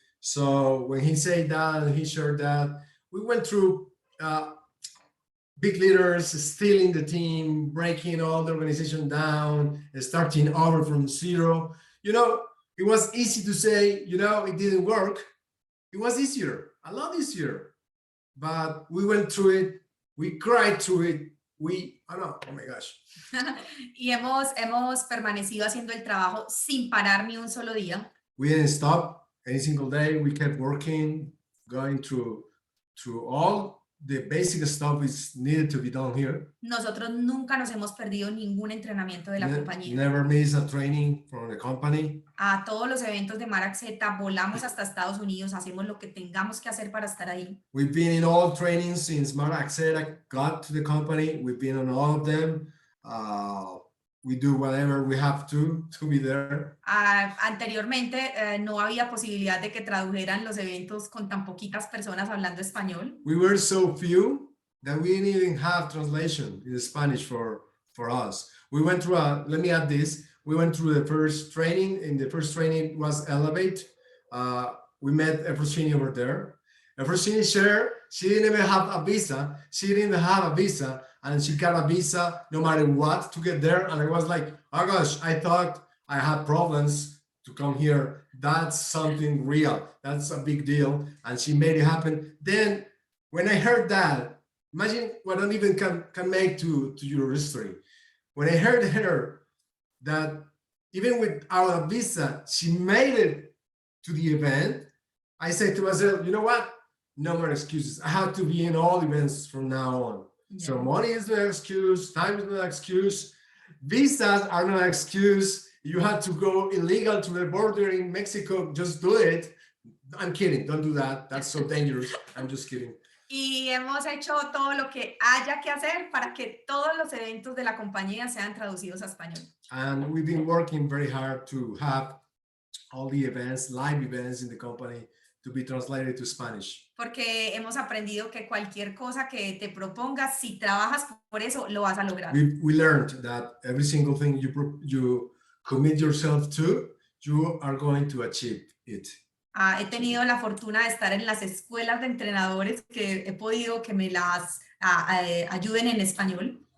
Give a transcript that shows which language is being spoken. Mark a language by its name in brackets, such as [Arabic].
[English] So when he said that, he shared that, we went through big leaders stealing the team, breaking all the organization down, starting over from zero. You know, it was easy to say, you know, it didn't work. It was easier, a lot easier. But we went through it, we cried through it, oh my gosh. [Spanish] Y hemos permanecido haciendo el trabajo sin parar ni un solo día. [English] We didn't stop any single day. We kept working, going through all the basic stuff is needed to be done here. [Spanish] Nosotros nunca nos hemos perdido ningún entrenamiento de la compañía. [English] Never miss a training from the company. [Spanish] A todos los eventos de Marac Z volamos hasta Estados Unidos, hacemos lo que tengamos que hacer para estar ahí. [English] We've been in all trainings since Marac Z got to the company. We've been on all of them. We do whatever we have to be there. [Spanish] Anteriormente no había posibilidad de que tradujeran los eventos con tan poquitas personas hablando español. [English] We were so few that we didn't even have translation in Spanish for us. We went through let me add this. We went through the first training, and the first training was Elevate. We met Efrosini over there. Efrosini shared, she didn't even have a visa. She didn't even have a visa, and she got a visa no matter what to get there. And I was like, oh gosh, I thought I had problems to come here. That's something real. That's a big deal. And she made it happen. Then when I heard that, imagine what I don't even can make to your history. When I heard her that even without a visa, she made it to the event, I said to myself, you know what? No more excuses. I have to be in all events from now on. Yeah. So money is no excuse, time is no excuse, visas are no excuse. You have to go illegal to the border in Mexico, just do it. I'm kidding, don't do that. That's so dangerous. I'm just kidding. [Spanish] Y hemos hecho todo lo que haya que hacer para que todos los eventos de la compañía sean traducidos a español. [English] And we've been working very hard to have all the events, live events in the company to be translated to Spanish. [Spanish] Porque hemos aprendido que cualquier cosa que te propongas, si trabajas por eso, lo vas a lograr. [English] We learned that every single thing you commit yourself to, you are going to achieve it. [Spanish] He tenido la fortuna de estar en las escuelas de entrenadores que he podido que me las ayuden en español.